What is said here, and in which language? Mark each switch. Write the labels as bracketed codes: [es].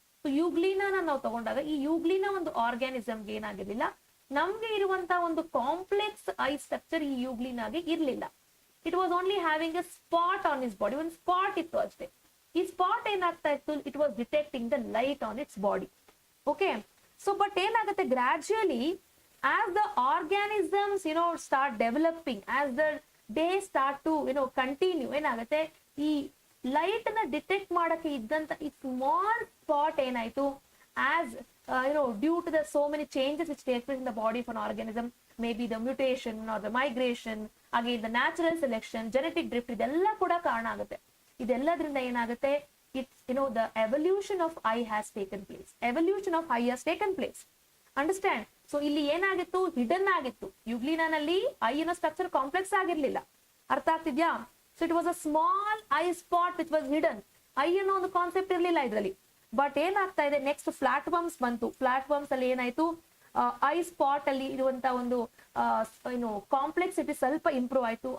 [kn] So ಯೂಗ್ಲಿನಾ ನಾವು ತಗೊಂಡಾಗ ಈ ಯೂಗ್ಲಿನಾ ಒಂದು ಆರ್ಗಾನಿಸಮ್ಗೆ ಏನಾಗಿರ್ಲಿಲ್ಲ, ನಮ್ಗೆ ಇರುವಂತ ಒಂದು ಕಾಂಪ್ಲೆಕ್ಸ್ ಐ ಸ್ಟ್ರಕ್ಚರ್ ಈ ಯೂಗ್ಲಿನಾಗೆ ಇರ್ಲಿಲ್ಲ. [en] it was only having a spot on his body, [kn] ಒಂದು ಸ್ಪಾಟ್ ಇತ್ತು ಅಷ್ಟೇ. ಈ ಸ್ಪಾಟ್ ಏನಾಗ್ತಾ ಇತ್ತು, [en] It was detecting the light on its body. Okay, so but [kn] ಏನಾಗುತ್ತೆ, [en] gradually as the organisms start developing, as the day start to continue, ಏನಾಗುತ್ತೆ, [kn] ಈ light ನ ಡಿಟೆಕ್ಟ್ ಮಾಡಕ್ಕೆ ಇದ್ದಂತ ಈ ಸ್ಮಾಲ್ ಸ್ಪಾಟ್ ಏನಾಯ್ತು, [en] as due to the so many changes which take place in the body of an organism, maybe the mutation or the migration, again the natural selection, genetic drift, [kn] ಇದೆಲ್ಲ ಕೂಡ ಕಾರಣ ಆಗುತ್ತೆ. ಇದೆಲ್ಲದ್ರಿಂದ ಏನಾಗುತ್ತೆ, [en] it's the evolution of eye has taken place. Evolution of eye has taken place. [kn] Understand? So ಇಲ್ಲಿ ಏನಾಗಿತ್ತು, hidden ಆಗಿತ್ತು. ಯುಗ್ಲಿನಾನಲ್ಲಿ I ಅನ್ನೋ structure complex ಆಗಿರ್ಲಿಲ್ಲ. ಅರ್ಥ ಆಗ್ತಿದ್ಯಾ? [en] So it was a small eye spot which was hidden. [kn] I ಅನ್ನೋ ಒಂದು concept ಇರ್ಲಿಲ್ಲ ಇದರಲ್ಲಿ. ಬಟ್ ಏನಾಗ್ತಾ ಇದೆ, ನೆಕ್ಸ್ಟ್ ಫ್ಲಾಟ್ ವರ್ಮ್ಸ್ ಬಂತು. ಫ್ಲಾಟ್ ವರ್ಮ್ಸ್ ಅಲ್ಲಿ ಏನಾಯ್ತು, ಐ ಸ್ಪಾಟ್ ಅಲ್ಲಿ ಇರುವಂತ ಒಂದು ಕಾಂಪ್ಲೆಕ್ಸಿಟಿ ಸ್ವಲ್ಪ ಇಂಪ್ರೂವ್ ಆಯ್ತು.